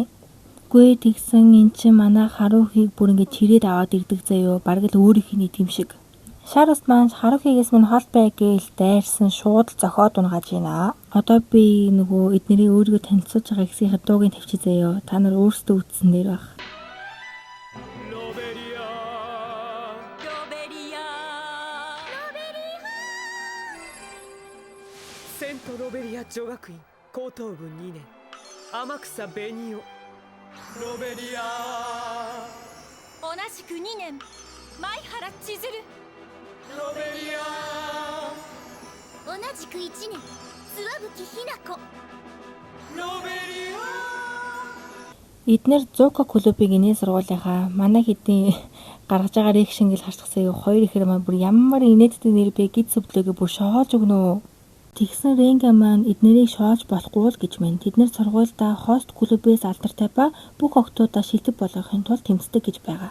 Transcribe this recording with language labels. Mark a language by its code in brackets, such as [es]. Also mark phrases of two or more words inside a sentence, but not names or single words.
[mn] Гүй тэгсэн эн чинь манай Харухиг бүр ингэ чирээд аваад ирдэг заяо. Бараг л өөрийнх нь тийм шиг. Шаруст маань Харухигээс минь хол бай гээл дайрсан шууд л зохиод унгааж байна. Одоо би нөгөө эднэрийг өөрийгөө танилцуулж байгаа хэсгийн дуугийн тавьчих заяо. Та нар өөрсдөө үтсэн нэр баг. [ja] ロベリア女学院高等部2年天草紅雄ロベリア同じく2年前原千鶴ロベリア同じく1年諏訪吹ひな子ロベリア [mn] Эднэр Зука клубыг инээ сургуулийнхаа манай хэдийн гаргаж байгаа реакшн гэл харчихсан юу хоёр ихэр маань бүр ямар инээдтэй нэр бэ гид сүвдлэгээ бүр шоолж өгнө. Тэгсэн Ренга маань эднэрийг шоолж болохгүй л гэж байна. Тэднэр сургуульдаа хост клубээс алдартай ба бүх охтуудаа шилдэг болгохын тулд тэмцдэг гэж байгаа.